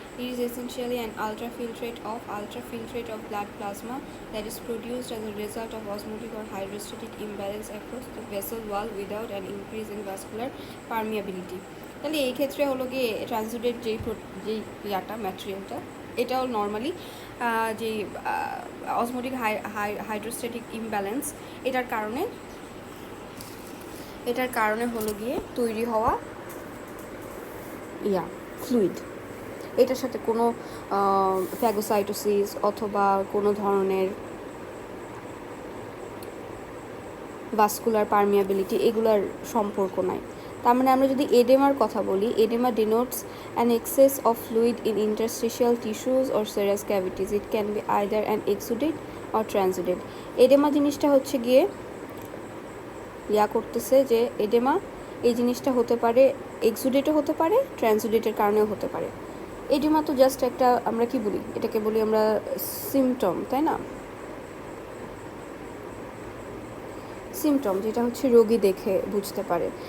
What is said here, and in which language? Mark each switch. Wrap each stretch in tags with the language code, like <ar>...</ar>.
<en>It is essentially an ultrafiltrate of blood plasma that is produced as a result of osmotic or hydrostatic imbalance across the vessel wall without an increase in vascular permeability.</en> <bn>তাহলে এই ক্ষেত্রে হলো গিয়ে ট্রান্সুডেট যেই ম্যাটেরিয়ালটা, এটাও normally যে osmotic hydrostatic imbalance এটার কারণে হলো গিয়ে তৈরি হওয়া ফ্লুইড। এটার সাথে কোনো ফ্যাগোসাইটোসিস অথবা কোনো ধরনের ভাস্কুলার পারমিয়াবিলিটি এগুলার সম্পর্ক নাই। তার মানে আমরা যদি এডেমার কথা বলি,</bn> <en>Oedema denotes an excess of fluid in interstitial tissues or serous cavities. It can be either an exudate or transudate.</en> <bn>Oedema জিনিসটা হচ্ছে গিয়ে করতেছে যে এডেমা এই জিনিসটা হতে পারে এক্সুডেটও হতে পারে, ট্রান্সুডেটের কারণেও হতে পারে। এডেমা তো জাস্ট একটা, আমরা কি বলি এটাকে, বলি আমরা সিমটম, তাই না, সিমটম যেটা হচ্ছে রোগী দেখে বুঝতে পারে।</bn>